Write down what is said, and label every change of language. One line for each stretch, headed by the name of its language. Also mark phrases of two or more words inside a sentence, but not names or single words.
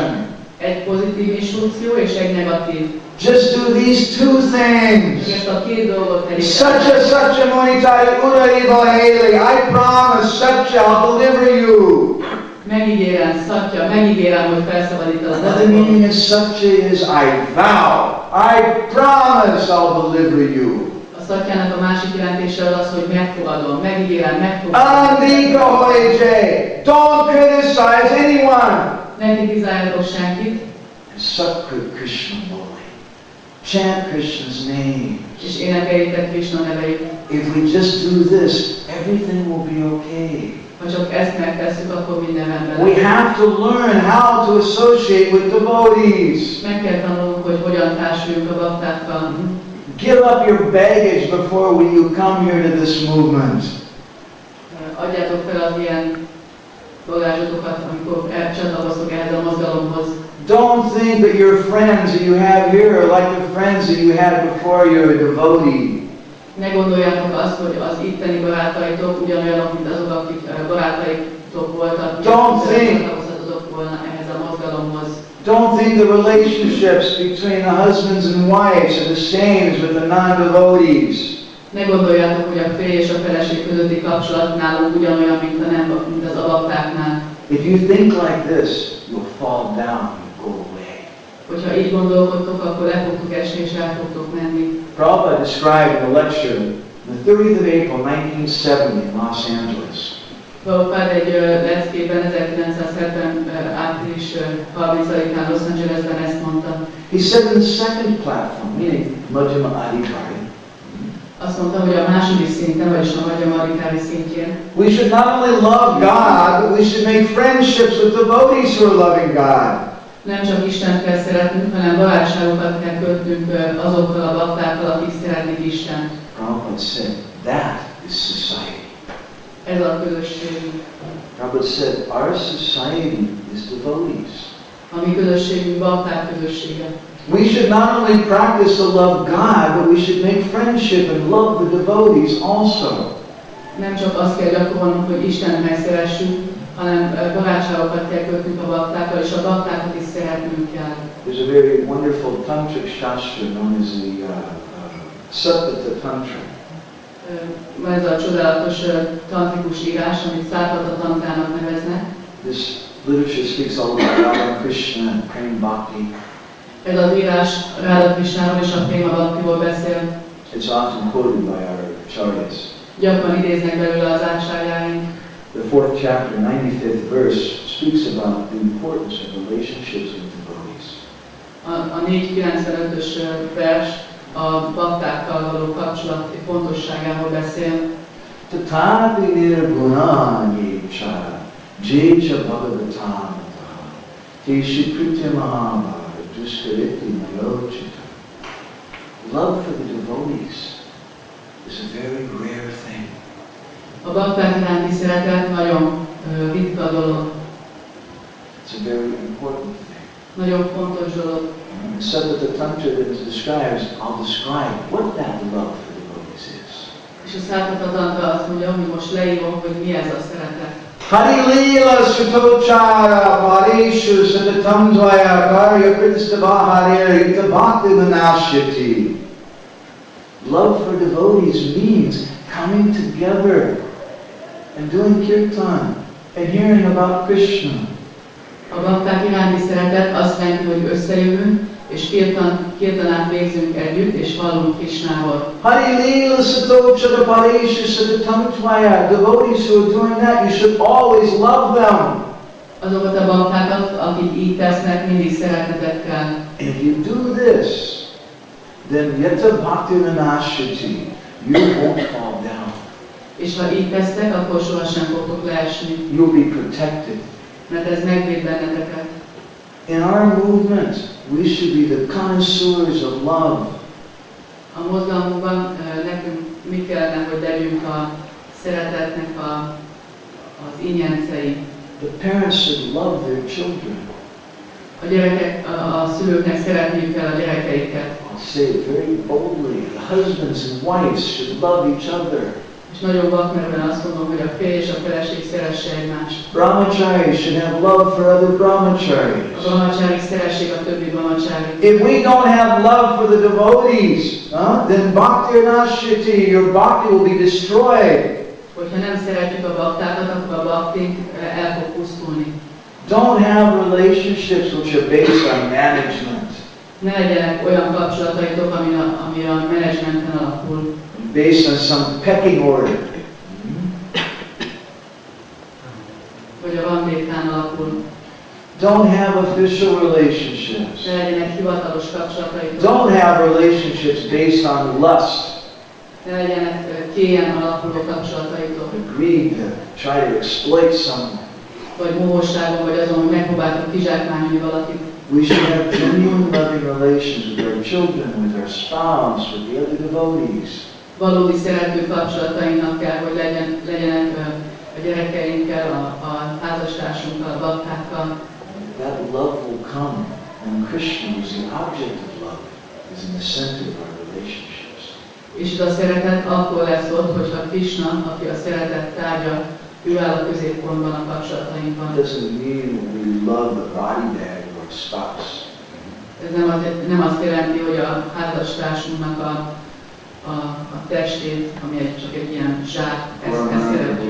Hungarian: Egy pozitív instrukció és egy negatív.
English: Just do these 2 things.
Hungarian: Ezt a két dolgot tegyétek.
Sanskrit: Satya Satya Monitaya Urariva Haley.
English: I promise Satya, I'll deliver you.
Hungarian: Megígérem, Satya, megígérem, hogy felszabadítasz.
English: Another meaning of Satya is I vow. I promise I'll deliver you.
Hungarian: A Satyának a másik jelentése az, hogy megfogadom, megígérem, megfogadom.
Sanskrit: Anandika hoy jai.
English: Don't criticize anyone.
Hungarian: Ne kritizáljatok senkit.
Sanskrit: Satkar Krishna Boli.
English: Chant Krishna's name.
Hungarian: És énekeljétek Krishna neveit.
English: If we just do this, everything will be okay.
Hungarian: Ha csak ezt megtesszük, akkor minden rendben.
English: We have to learn how to associate with devotees.
Hungarian: Meg kell tanulnunk, hogy hogyan társuljunk a baktákkal.
English: Give up your baggage before you come here to this movement.
Hungarian: Adjátok fel az ilyen bagázsotokat, amikor csatlakoztok ehhez a mozgalomhoz.
English: Don't think that your friends that you have here are like the friends that you had before you were a devotee.
Hungarian: Ne gondoljátok azt, hogy az itteni barátaitok ugyanolyanok, mint azok, akik barátaitok voltak, csatlakozhatok volna ehhez a mozgalomhoz.
English: Don't think the relationships between the husbands and wives are the same as with the non-devotees.
Hungarian: Ne gondoljátok, hogy a férj és a feleség közötti kapcsolat nálunk ugyanolyan, mint az baktáknál.
English: If you think like this, you'll fall down and go away.
Hungarian: Hogyha így gondolkodtok, akkor le fogtok esni és el fogtok menni.
English: Prabhupada described in a lecture on the 30th of April 1970 in Los Angeles.
Hungarian: Prabhupada egy leckében 1970. április 30-án Los Angelesben ezt mondta.
English: He said in the second platform, meaning Madhyama Adhikari,
Hungarian: azt mondta, hogy a második szinten, vagyis a Madhyama Adhikari szintjén,
English: we should not only love God, but we should make friendships with devotees who are loving God.
Hungarian: Nem csak Istent kell szeretnünk, hanem barátságokat kell kötnünk azokkal a baktákkal, akik szeretik Istent.
English: Prabhupada said, that is society.
Hungarian: Ez a közösségünk.
English: Prabhupada said, our society is devotees.
Hungarian: A mi közösségünk bakták közössége.
English: We should not only practice to love God, but we should make friendship and love the devotees also.
Hungarian: Nem csak azt kell gyakorolnunk, hogy Istent megszeressük, hanem barátságokat kell kötnünk a baktákkal, és a baktákat is szeretnünk kell.
English: There's a very wonderful tantric shastra known as the Satata Tantra.
Hungarian: Van ez a csodálatos tantrikus írás, amit Satata Tantrának neveznek.
English: This literature speaks all about Radha Krishna and Prem Bhakti.
Hungarian: Ez az írás Radha Krishnáról és a Prema Bhaktiról beszél.
English: It's often quoted by our acharyas.
Hungarian: Gyakran idéznek belőle az ácsárjáink.
English: The 4th chapter, 95th verse, speaks about the importance of relationships with devotees.
Hungarian: A 495-ös vers a baktákkal való kapcsolat fontosságáról beszél.
Sanskrit: Tathapi nirgunanyecha jecha bhagavatamata teshi kritya mahabhara duskariti mayochita.
English: Love for the devotees is a very rare thing.
Hungarian: A bakták iránti szeretet nagyon ritka dolog.
English: It's a very important thing.
Hungarian: Nagyon fontos dolog.
English: Satata Tantra that is describes, I'll describe what that love for devotees is.
Hungarian: És a Satata Tantra azt mondja, hogy most leírom, hogy mi ez a szeretet.
Sanskrit: Hari Lila Sutochara Parishu Satatam Dvaya Karya Kritishtavaharya Ita Bhakti Manashyati.
English: Love for devotees means coming together and doing kirtan and hearing about Krishna.
Hungarian: A bakták iránti szeretet azt jelenti, hogy összejövünk, és kirtanát végzünk együtt, és hallunk Krishnáról.
Sanskrit: Hari Lila Satochara Parishu Satatam Dvaya.
English: Devotees who are doing that, you should always love them.
Hungarian: Azokat a baktákat, akik így tesznek, mindig szeretetet kell.
English: And if you do this, then
Sanskrit: Yata Bhakti Manashyati,
English: you won't fall down.
Hungarian: És ha így tesztek, akkor sohasem fogtok leesni.
English: You'll be protected.
Hungarian: Mert ez megvéd benneteket.
English: In our movement, we should be the connoisseurs of love.
Hungarian: A mozgalmunkban nekünk mi kellene, hogy legyünk a szeretetnek az ingyencei.
English: The parents should love their children.
Hungarian: A gyerekek, a szülőknek szeretniük kell a gyerekeiket.
English: I'll say it very boldly. The husbands and wives should love each other.
Hungarian: És nagyon vakmerően azt mondom, hogy a férj és a feleség szeresse egymást.
English: Brahmacharis should have love for other brahmacharis.
Hungarian: A brahmacsárik szeressék a többi brahmacsárit.
English: If we don't have love for the devotees, then
Sanskrit: bhakti anashyati,
English: your bhakti will be destroyed.
Hungarian: Hogyha nem szeretjük a baktákat, akkor a baktink el fog pusztulni.
English: Don't have relationships which are based on management.
Hungarian: Ne legyenek olyan kapcsolataitok, ami a menedzsmenten alapul.
English: Based on some pecking order.
Hungarian: Vagy a ranglétrán alapul.
English: Don't have official relationships.
Hungarian: Ne legyenek hivatalos kapcsolataitok.
English: Don't have relationships based on lust.
Hungarian: Ne legyenek kélyen alapuló kapcsolataitok.
English: Greed to try to exploit someone.
Hungarian: Vagy mohóságon, vagy azon, hogy megpróbáltok kizsákmányolni valakit.
English: We should have genuine loving relations with our children, with our spouse, with the other devotees.
Hungarian: Valódi szerető kapcsolatainknak kell, hogy legyenek a gyerekeinkkel, a házastársunkkal, a baktákkal.
English: That love will come when Krishna, who's the object of love, is in the center of our relationships.
Hungarian: És ez a szeretet akkor lesz ott, hogyha Krishna, aki a szeretet tárgya, ő áll a középpontban a kapcsolatainkban.
English: It doesn't mean we love the body bag or a spouse.
Hungarian: Ez nem azt jelenti, hogy a házastársunknak a testét, ami csak egy ilyen zsák, ezt szeretjük.